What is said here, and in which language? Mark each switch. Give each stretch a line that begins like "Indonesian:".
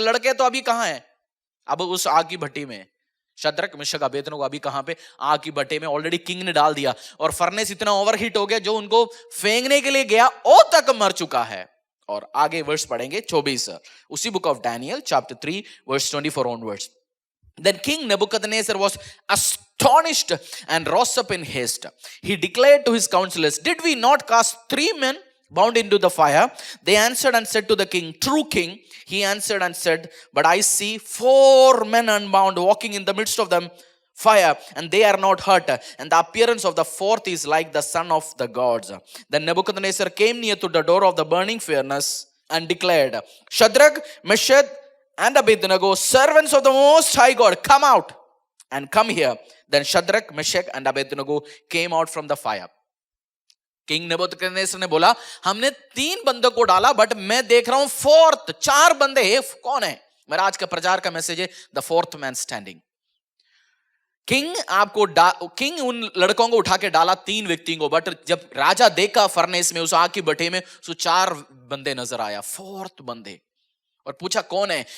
Hindi: लड़के तो अभी कहां हैं? अब उस आग की भट्टी में शद्रक मिशक अबेदनगो अभी कहां पे? आग की भट्टी में ऑलरेडी किंग ने डाल दिया, और फर्नेस इतना ओवरहीट हो गया जो उनको फेंकने के लिए गया ओ तक मर चुका है। और आगे वर्ष पढ़ेंगे 24 उसी book of Daniel chapter 3 verse 24 onwards.
English: Then King Nebuchadnezzar was astonished and rose up in haste. He declared to his counselors, "Did we not cast 3 men bound into the fire?" They answered and said to the king, "True king." He answered and said, "But I see 4 men unbound walking in the midst of them fire, and they are not hurt, and the appearance of the 4th is like the son of the gods." Then Nebuchadnezzar came near to the door of the burning furnace and declared, "Shadrach, Meshach and Abednego, servants of the Most High God, come out and come here." Then Shadrach, Meshach and Abednego came out from the fire.
Hindi: King नेबूकदनेस्सर ने बोला, हमने 3 बंदों को डाला, but मैं देख रहा हूं 4th, 4 बंदे हैं। कौन है? मेरा आज का प्रचार का मैसेज है,
English: The 4th man standing.
Hindi: King उन लड़कों को उठा के डाला 3 व्यक्तियों को, बट जब राजा देखा फर्नेस में, उस आग की भट्टी में, उसको 4 बंदे नजर आया, 4th बंदे। और पूछा कौन है?